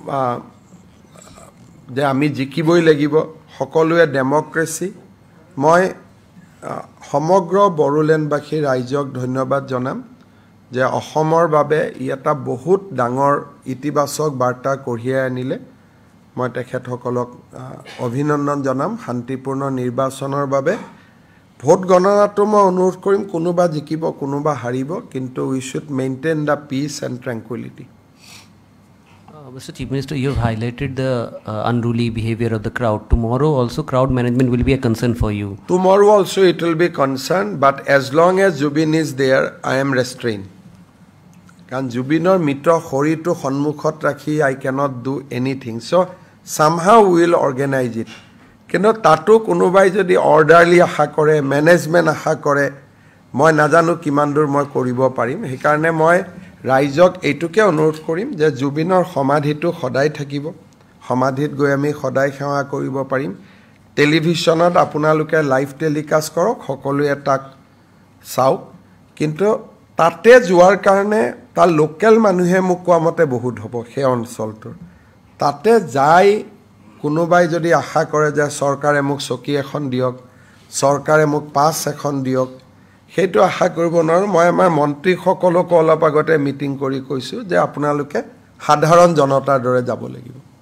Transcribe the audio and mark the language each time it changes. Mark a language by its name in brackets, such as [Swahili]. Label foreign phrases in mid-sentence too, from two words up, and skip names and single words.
[Assamese] যে আমি জিকিবই লাগিব সকলোৱে ডেমক্ৰেসি মই সমগ্ৰ বড়োলেণ্ডবাসী ৰাইজক ধন্যবাদ জনাম যে অসমৰ বাবে ই এটা বহুত ডাঙৰ ইতিবাচক বাৰ্তা কঢ়িয়াই আনিলে মই তেখেতসকলক অভিনন্দন জনাম শান্তিপূৰ্ণ নিৰ্বাচনৰ বাবে ভোট গণনাটো মই অনুৰোধ কৰিম কোনোবা জিকিব কোনোবা হাৰিব কিন্তু [English] we should maintain the peace and tranquility Mr. Chief Minister, you have highlighted the unruly behavior of the crowd. Tomorrow also crowd management will be a concern for you. Tomorrow also it will be concern, but as long as Jubin is there, I am restrained. [Assamese] কান জুবিনৰ মিত্ৰ হৰিতু সন্মুখত ৰাখি, [English] I cannot do anything. So somehow we will organize it. [Assamese] কিন্তু তাত কোনোবাই যদি orderly আহা কৰে, management আহা কৰে, মই নাজানো কিমানদূৰ মই কৰিব পাৰিম. সেইকাৰণে মই ৰাইজক এইটোকে অনুৰোধ কৰিম যে জুবিনৰ সমাধিটো সদায় থাকিব সমাধিত গৈ আমি সদায় সেৱা কৰিব পাৰিম টেলিভিছনত আপোনালোকে লাইভ টেলিকাষ্ট কৰক সকলোৱে তাক চাওক কিন্তু তাতে যোৱাৰ কাৰণে তাৰ লোকেল মানুহে মোক কোৱা মতে বহুত হ'ব সেই অঞ্চলটোৰ তাতে যাই কোনোবাই যদি আশা কৰে যে চৰকাৰে মোক চকী এখন দিয়ক চৰকাৰে মোক পাছ এখন দিয়ক সেইটো আশা কৰিব নোৱাৰো মই আমাৰ মন্ত্ৰীসকলক অলপ আগতে মিটিং কৰি কৈছো যে আপোনালোকে সাধাৰণ জনতাৰ দৰে যাব লাগিব